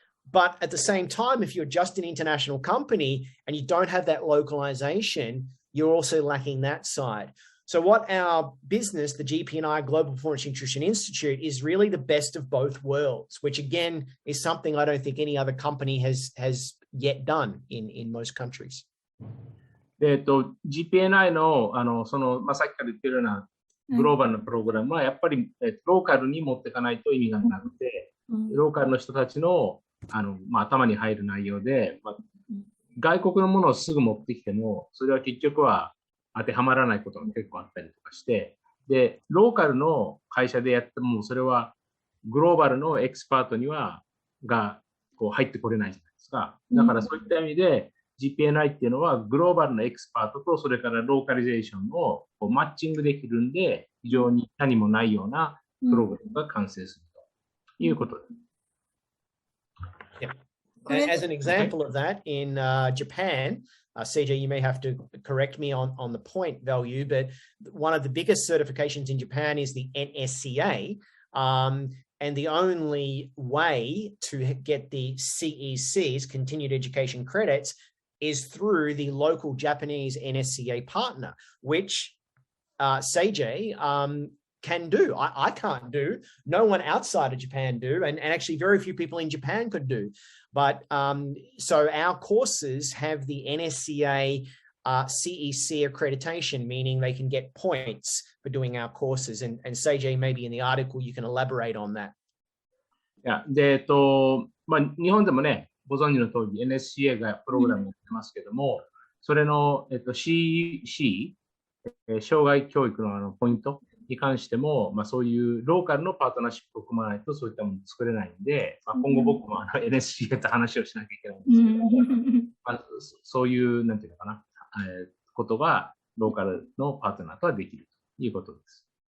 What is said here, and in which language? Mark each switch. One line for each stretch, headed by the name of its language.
English: But at the same time, if you're just an international company and you don't have that localization, you're also lacking that side. So what our business, the GPNi Global Performance Nutrition Institute, is really the best of both worlds, which again is something I don't think any other company has yet done in most countries.
Japanese: GPNi の、さっきから言ってるようなグローバルなプログラムは、やっぱり、ローカルに持っていかないと意味がなくて、ローカルの人たちの、頭に入る内容で、外国のものをすぐ持ってきても、それは結局は当てはまらないことが結構あったりとかして、で、ローカルの会社でやっても、それはグローバルのエキスパートには、こう入ってこれないじゃないですか。だからそういった意味で、GPNi っていうのはグローバルのエキスパートとそれからローカリゼーションをこうマッチングできるんで、非常に何もないようなプログラムが完成するということです。
English: Yeah. As an example of that, in Japan, CJ, you may have to correct me on the point value, but one of the biggest certifications in Japan is the NSCA. And the only way to get the CECs, continued education credits, is through the local Japanese NSCA partner, which Seiji can do. I can't do. No one outside of Japan do, and actually very few people in Japan could do. But so our courses have the NSCA CEC accreditation, meaning they can get points for doing our courses. And Seiji, maybe in the article you can elaborate on that.
Japanese: いや、で、日本でもね、ご存知の通り NSCA がプログラムをやってますけども、それの、CC、障害教育のポイントに関しても、そういうローカルのパートナーシップを組まないとそういったものを作れないんで、今後僕もNSCA と話をしなきゃいけないんですけど、そういう、なんていうのかな、ことがローカルのパートナーとはできるということです。